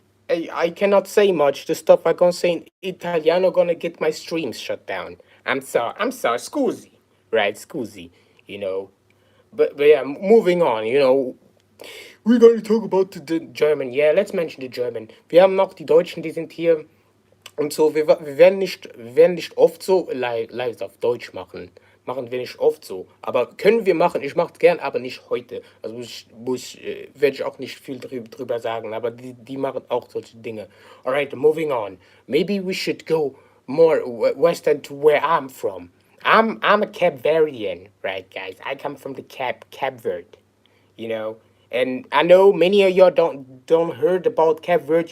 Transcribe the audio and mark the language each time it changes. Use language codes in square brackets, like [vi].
[en] I cannot say much. The stuff I gonna say in Italiano gonna get my streams shut down. I'm sorry. I'm sorry. Scusi, right? Scusi. You know. But yeah, moving on. We're going to talk about the German. Yeah, let's mention the German. [de] Wir haben noch die Deutschen, die sind hier und so. Wir werden nicht oft so live auf Deutsch machen. Machen wir nicht oft so. Aber können wir machen. Ich mache es gern, aber nicht heute. Also werde ich auch nicht viel drüber sagen. Aber die machen auch solche Dinge. [en] Alright, moving on. Maybe we should go more western to where I'm from. I'm a Cape Verdean, right, guys? I come from the Cape Verde. you know. And I know many of y'all don't heard about Cape Verde.